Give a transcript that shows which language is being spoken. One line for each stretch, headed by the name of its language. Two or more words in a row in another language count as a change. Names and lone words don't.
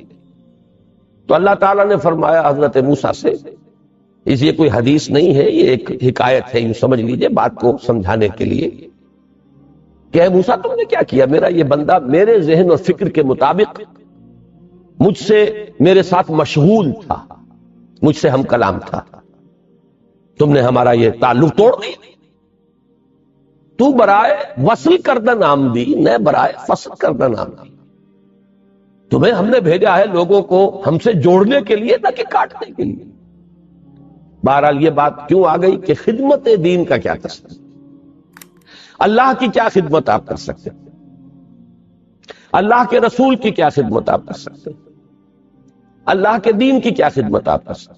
Urdu: تو اللہ تعالیٰ نے فرمایا حضرت موسیٰ سے, اس یہ کوئی حدیث نہیں ہے, یہ ایک حکایت ہے, یوں سمجھ لیجئے بات کو سمجھانے کے لیے, کہ اے موسیٰ تم نے کیا کیا, میرا یہ بندہ میرے ذہن اور فکر کے مطابق مجھ سے میرے ساتھ مشغول تھا, مجھ سے ہم کلام تھا, تم نے ہمارا یہ تعلق توڑ دیا.
Persian: تو برائے وصل کردن آمدی نہ برائے فصل کردن آمدی.
Urdu: تمہیں ہم نے بھیجا ہے لوگوں کو ہم سے جوڑنے کے لیے نہ کہ کاٹنے کے لیے. بہرحال یہ بات کیوں آ گئی کہ خدمت دین کا کیا کر سکتے, اللہ کی کیا خدمت آپ کر سکتے, اللہ کے رسول کی کیا خدمت آپ کر سکتے, اللہ کے دین کی کیا خدمت آپ کر سکتے.